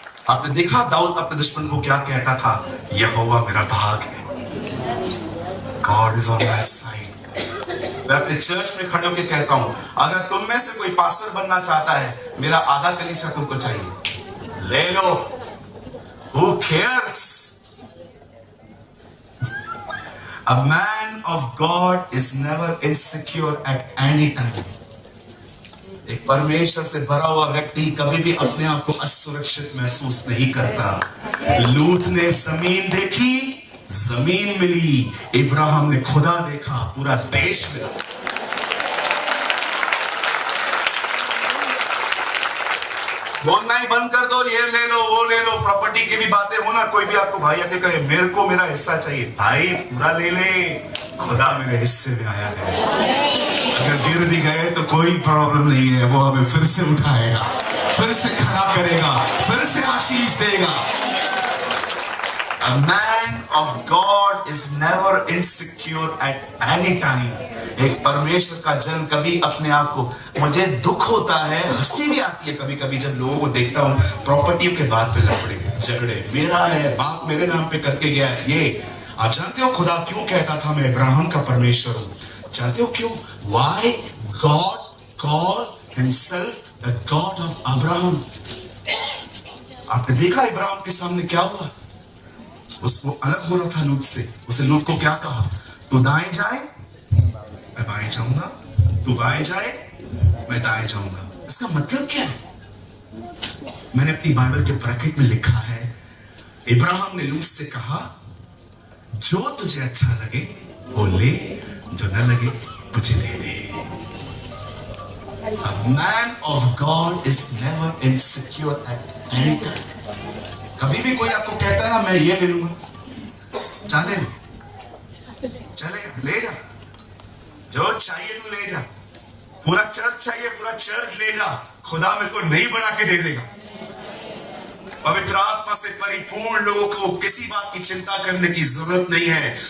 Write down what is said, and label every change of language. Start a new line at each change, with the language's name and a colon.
Hindi: आपने देखा दाऊद अपने दुश्मन को क्या कहता था? यहोवा मेरा भाग है,
English: God is on my side.
Hindi: मैं अपने चर्च में खड़े होकर कहता हूं अगर तुम में से कोई पास्टर बनना चाहता है, मेरा आधा कलीसिया तुमको चाहिए, ले लो।
English: Who cares? A man of God is never insecure at any time.
Hindi: एक परमेश्वर से भरा हुआ व्यक्ति कभी भी अपने आप को असुरक्षित महसूस नहीं करता। लूत ने जमीन देखी, जमीन मिली। इब्राहिम ने खुदा देखा, पूरा देश मिला। बोलना ही बंद कर दो, ये ले लो वो ले लो। प्रॉपर्टी की भी बातें हो ना, कोई भी आपको भाई आके कहे मेरे को मेरा हिस्सा चाहिए, भाई पूरा ले ले, खुदा मेरे हिस्से में आया है। अगर गिर भी गए तो कोई प्रॉब्लम नहीं है, वो हमें फिर से उठाएगा, फिर से खड़ा करेगा, फिर से आशीष देगा।
English: A man of God is never insecure at any time.
Hindi: एक परमेश्वर का जन कभी अपने आप को, मुझे दुख होता है, हंसी भी आती है कभी कभी जब लोगों को देखता हूँ प्रॉपर्टी के बात पे लफड़े झगड़े, मेरा है, बाप मेरे नाम पे करके गया है। ये आप जानते हो खुदा क्यों कहता था मैं इब्राहिम का परमेश्वर हूँ? जानते हो क्यों?
English: Why God called himself the God of Abraham?
Hindi: आपने देखा इब्राहिम के सामने क्या हुआ? उसको अलग हो रहा था लूत से। उसे लूत को क्या कहा? तू दाएं जाए मैं बाएं जाऊंगा, तू बाएं जाए मैं दाएं जाऊंगा। इसका मतलब क्या है? मैंने अपनी बाइबल के ब्रैकेट में लिखा है, इब्राहिम ने लूत से कहा जो तुझे अच्छा लगे वो ले, जो न लगे मुझे दे दे।
English: A man of God is never insecure at any time.
Hindi: कभी भी कोई आपको कहता है ना मैं ये ले लूंगा, चले ले जा, जो चाहिए तू ले जा, पूरा चर्च चाहिए पूरा चर्च ले जा, खुदा मेरे को नहीं बना के दे देगा। पवित्र आत्मा से परिपूर्ण लोगों को किसी बात की चिंता करने की जरूरत नहीं है।